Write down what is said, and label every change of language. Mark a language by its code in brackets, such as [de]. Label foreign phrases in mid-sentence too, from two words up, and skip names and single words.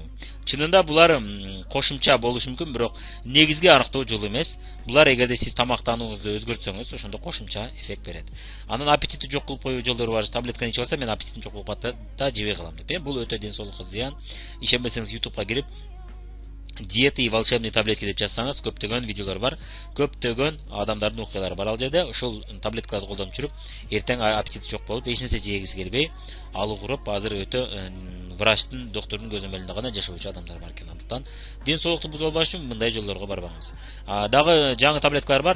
[ky] Чынында булар кошумча болушу мүмкүн, бирок негизги арыктоо жолу эмес. Булар эгерде сиз тамактанууңузду өзгөртсөңүз, ошондо кошумча эффект берет. Анан аппетитти жок кылып коюу жолдору бар. Таблетканы ичип алсам, мен аппетитим жок болуп калат да жебей калам деп. Бул өтө ден соолукка зыян. Ишенбесеңиз, YouTubeга кирип [ru] диеты и волшебные таблетки [ky] деп жазсаңыз, көптөгөн видеолор бар, көптөгөн адамдардын окуялары бар ал жерде. Ошол таблеткаларды колдонуп жүрүп, эртең аппетити жок болуп, эч нерсе жегиси келбей, алуу куруп, азыр өтө врачтын, доктурдун көзөмөлүндө гана жашоочу адамдар бар экен. Андыктан ден соолукту буза албаш үчүн мындай жолдорго барбаңыз. Дагы жаңы таблеткалар бар.